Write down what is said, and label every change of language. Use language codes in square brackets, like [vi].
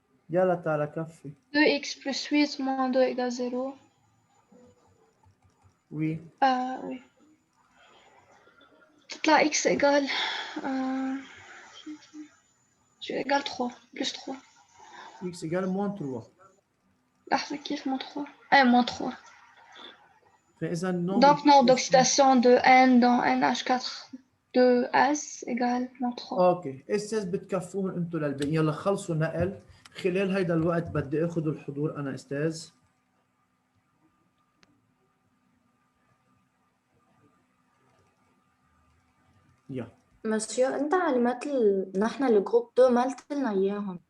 [ar] يلا تعالى كفي. [fr] 2x plus 8 moins 2 égale 0. Oui. Oui. [ar] تطلع [fr] x égale égale 3 plus 3. X égale moins 3. [ar] لحظة كيف [fr] moins 3 moins 3. [ar] فإذا النوم [fr] Donc nombre d'oxydation de N dans NH4 de S égale moins 3. [ar] اوكي استاذ بتكفوهم انتم للباقي. يلا خلصوا نقل. خلال هيدا الوقت بدي اخذ الحضور انا استاذ. يا مسيو أنت علامات نحن الجروب 2 ما قلت لنا إياهم